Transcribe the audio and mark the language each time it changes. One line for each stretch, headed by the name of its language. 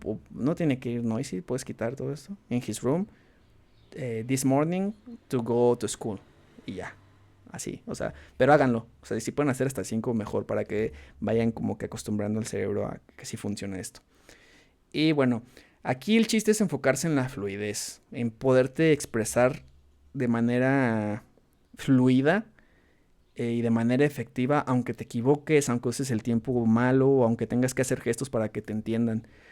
Spanish: No tiene que ir noisy, puedes quitar todo esto.
English: En his room, this morning to go to school.
Spanish: Y ya, así, o sea, pero háganlo. O sea, si pueden hacer hasta 5 mejor para que vayan como que acostumbrando el cerebro a que sí funciona esto. Y bueno, aquí el chiste es enfocarse en la fluidez, en poderte expresar de manera fluida y de manera efectiva, aunque te equivoques, aunque uses el tiempo malo, o aunque tengas que hacer gestos para que te entiendan.